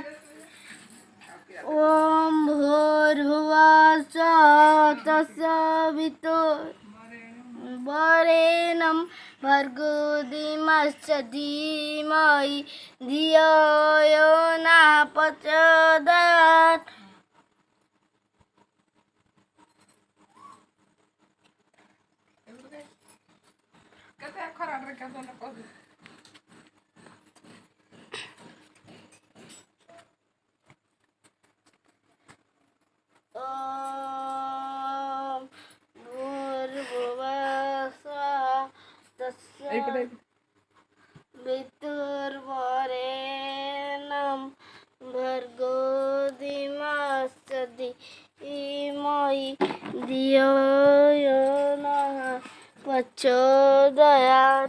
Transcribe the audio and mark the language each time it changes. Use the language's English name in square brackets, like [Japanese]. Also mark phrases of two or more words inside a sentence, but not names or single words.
[Sanskrit] ॐ भूर्भुवः स्वः तस्य वरेण्यं भर्गो देवस्य धीमहि धियो यो नः प्रचोदयात्। [Odia] କେତେ ଖରାପରେ କେତେ ଲୋକ [Sanskrit] ॐ भूर्भुवः स्वः तस्य [Odia] ଏଇପଟେ [Sanskrit] वितुर्वरेण्यं भर्गो देवस्य धीमहि धियो यो नः प्रचोदयात्।